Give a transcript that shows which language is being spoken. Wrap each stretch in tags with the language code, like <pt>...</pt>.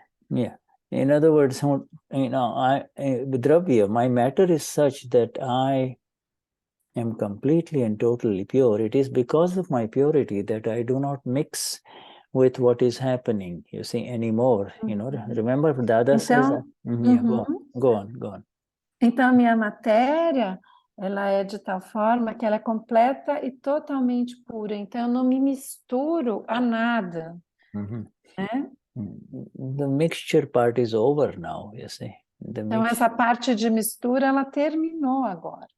<en>Yeah. In other words, Dravya, my matter is such that I am completely and totally pure. It is because of my purity that I do not mix with what is happening, you see, anymore. Remember Dada says, go on.</en> <pt>Então, minha matéria, ela é de tal forma que ela é completa e totalmente pura. Então, eu não me misturo a nada. Né?</pt> <en>The mixture part is over now, you see.</en> <pt>Então, essa parte de mistura, ela terminou agora.</pt>